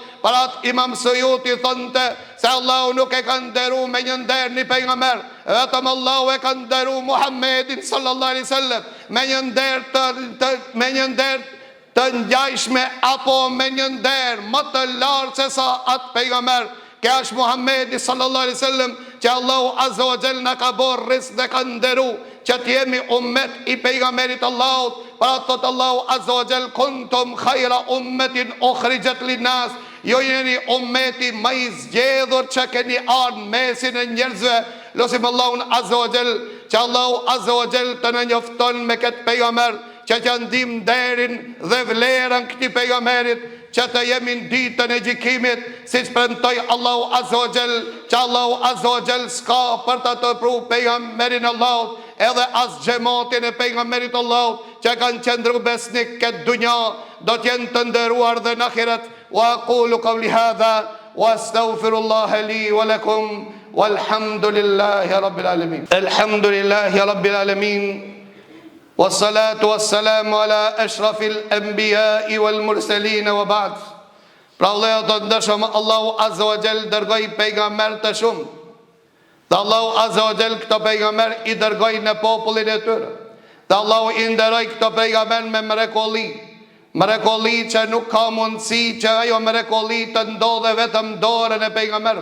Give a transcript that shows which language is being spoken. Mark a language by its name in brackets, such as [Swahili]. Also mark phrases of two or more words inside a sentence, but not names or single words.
[Albanian] Parat Imam Suyuti thonte se Allahu nuk e ka nderu me një nder një pejgamber, vetëm Allahu e ka nderu Muhammedin [Arabic] صلى الله عليه وسلم [Albanian] me një nder të ngjajshme, apo me një nder më të lartë se sa atë pejgamber. Kja është Muhammedi [Arabic] صلى الله عليه وسلم [Albanian] që Allahu [Arabic] عز وجل [Albanian] na ka bërë rizq dhe ka nderu që të jemi ummet i pejgamberit Allahut. Para thot Allahu [Arabic] عز وجل, كنتم خير أمة أخرجت للناس, [Albanian] jo jeni ummeti më i zgjedhur që keni ardhur mesin e njerëzve. Lutim Allahun [Arabic] عز وجل [Albanian] që Allahu [Arabic] عز وجل [Albanian] të na njofton me këtë pejgamber, që të ndim derin dhe vlerën këtij pejgamberit, që të jemi në ditën e gjykimit, si që premtoi Allahu [Arabic] عز وجل, [Albanian] që Allahu [Arabic] عز وجل [Albanian] s'ka për të të pru pejgamberin Allahut, edhe as xhamatin e pejgamberit Allahut, që kanë qëndru besnik këtë dunja, do t'jenë të nderuar dhe në ahiret. [Arabic] وأقول قولي هذا وأستغفر الله لي ولكم والحمد لله رب العالمين. الحمد لله رب العالمين. والصلاة والسلام على أشرف الأنبياء والمرسلين وبعد. [Albanian] Pra Allahu të ndëshëm, Allahu [Arabic] عز وجل [Albanian] dërgoi pejgamber të shumë. Dhe Allahu [Arabic] عز وجل [Albanian] këto pejgamber i dërgoi në popullin e tyre. Dhe Allahu i nderoi këto pejgamber me mrekolli që nuk ka mundësi që ajo mrekolli të ndodhe vetëm dorën e pejgamberit.